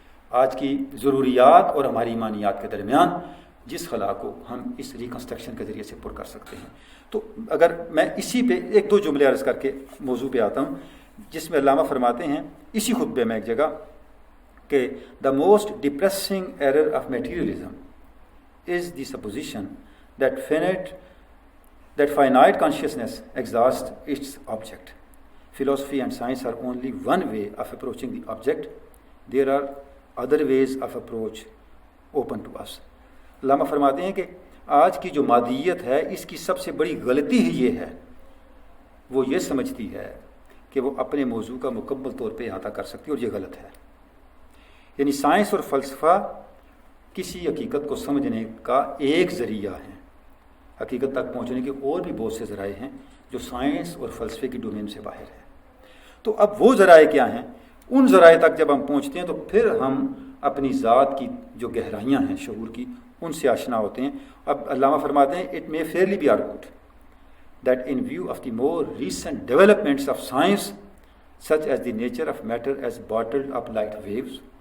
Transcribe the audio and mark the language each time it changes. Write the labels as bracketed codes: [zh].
[ur] آج کی ضروریات اور ہماری ایمانیات کے درمیان، جس خلا کو ہم اس ریکنسٹرکشن کے ذریعے سے پر کر سکتے ہیں۔ تو اگر میں اسی پہ ایک دو جملے عرض کر کے موضوع پہ آتا ہوں، جس میں علامہ فرماتے ہیں اسی خطبے میں ایک جگہ کہ [en] The most depressing error of materialism is the supposition that finite consciousness exhausts its object. Philosophy and science are only one way of approaching the object. There are other ways of approach open to us. [ur] علامہ فرماتے ہیں کہ آج کی جو مادیت ہے اس کی سب سے بڑی غلطی ہی یہ ہے، وہ یہ سمجھتی ہے کہ وہ اپنے موضوع کا مکمل طور پہ احاطہ کر سکتی ہے، اور یہ غلط ہے۔ یعنی سائنس اور فلسفہ کسی حقیقت کو سمجھنے کا ایک ذریعہ ہے، حقیقت تک پہنچنے کے اور بھی بہت سے ذرائع ہیں جو سائنس اور فلسفے کی ڈومین سے باہر ہے۔ تو اب وہ ذرائع کیا ہیں؟ ان ذرائع تک جب ہم پہنچتے ہیں تو پھر ہم اپنی ذات کی جو گہرائیاں ہیں شعور کی، ان سے آشنا ہوتے ہیں۔ اب علامہ فرماتے ہیں [en] it may fairly be argued that in view of the more recent developments of science, such as the nature of matter as bottled up light waves,